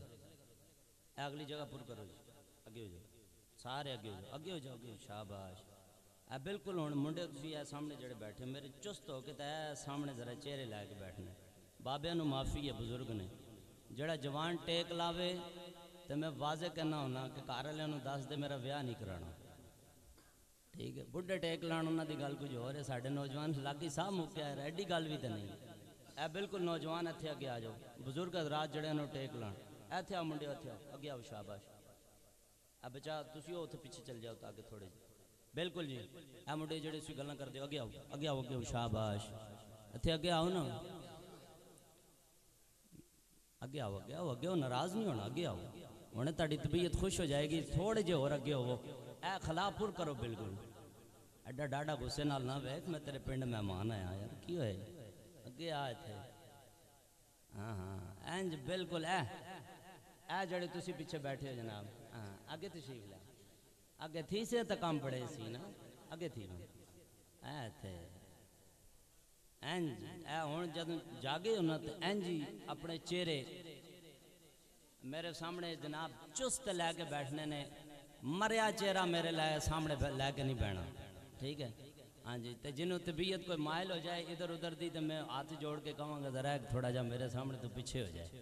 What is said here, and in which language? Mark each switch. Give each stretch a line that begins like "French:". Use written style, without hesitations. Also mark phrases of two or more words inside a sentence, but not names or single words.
Punjabi: اگلی جگہ پر کرو جی، اگے ہو جاؤ سارے، اگے ہو جاؤ، اگے ہو جاؤ، اگے ہو. شاباش. بالکل ہوں منڈے تھی اے سامنے جڑے بیٹھے میرے چست ہو کے اے سامنے ذرا چہرے لے کے بیٹھنے. بابے نو معافی ہے بزرگ نے جڑا جوان ٹیک لاوے تو میں واضح کہنا ہونا کہ گھر والوں نو دس دے میرا ویاہ نہیں کرانا. ٹھیک ہے، بڈھے ٹیک لان انہاں دی گل کچھ ہو رہے، ساڈے نوجوان لاگی صاحب مکیا ہے، ایڈی گل بھی تے نہیں. اے بالکل نوجوان اتھے اگے آ جاؤ، بزرگ حضرات جڑے نو ٹیک لان ایتھے آ منڈے، اتھے آؤ، اگے آؤ. شاباش. بچا تسی او اتھے پیچھے چل جاؤ تاکہ تھوڑے جی. بالکل جی. اے منڈے جڑے سی گلاں کردے اگے آؤ، اگے آؤ، اگے آؤ. شاباش. اتھے اگے آؤ نا، اگے آؤ، اگے آؤ، اگے آؤ. ناراض نہیں ہونا، اگے آؤ. ہونے تاڑی طبیعت خوش ہو جائے گی. تھوڑے جے اور اگے ہو، اے خلا پور کرو. بالکل ایڈا ڈاڈا غصے نال نہ ویکھ، میں تیرے پنڈ مہمان آیا یار، کی ہوئے؟ اگے آ اتھے. ہاں ہاں اینج بالکل. اے جڑے تسی پیچھے بیٹھے ہو جناب، ہاں اگے تشریف لے. اگے تھی سے تے کام پڑے سی نا، اگے تھی نا. اے اتھے اینج اے ہن جد جاگے ہو نا تے اینج ہی اپنے چہرے میرے سامنے جناب چست لے کے بیٹھنے نے. مریا چہرہ میرے سامنے لے کے نہیں بیٹھنا. ٹھیک ہے ہاں جی. تے جنہوں طبیعت کوئی مائل ہو جائے ادھر ادھر دی تے میں ہاتھ جوڑ کے کہوں گا ذرا تھوڑا جا میرے سامنے تو پیچھے ہو جائے.